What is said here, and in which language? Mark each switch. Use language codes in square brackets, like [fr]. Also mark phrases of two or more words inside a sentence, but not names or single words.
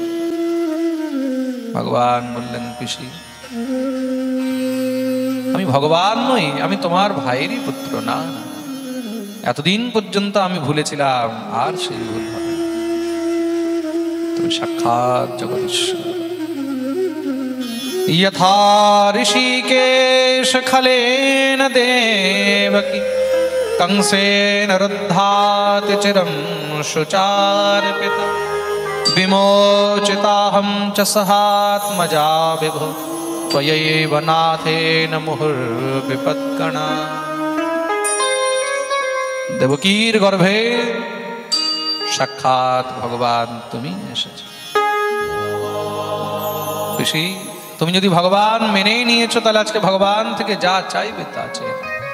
[bn] ভগবান বললেন, পিসি, আমি ভগবান নই, আমি তোমার ভাইয়েরই পুত্র। না, এতদিন পর্যন্ত আমি ভুলেছিলাম, আর সেই ভুল হবে। তুমি সাক্ষাৎ জগদীশ্বর। [sa] यथा ऋषिकेश खलेन देवकी कंसेन रुद्धाति चिरं शुचार्पिता विमोचिताहं च सहात्मजा विभो त्वयैव नाथेन मुहुर्विपद्गणा। [bn] দেবকীর গর্ভে সাক্ষাৎ ভগবান তুমি এসেছো। ঋষি, তুমি যদি ভগবান মেনেই নিয়েছো, তাহলে আজকে ভগবান থেকে যা চাইবে তা চেয়ে নাও।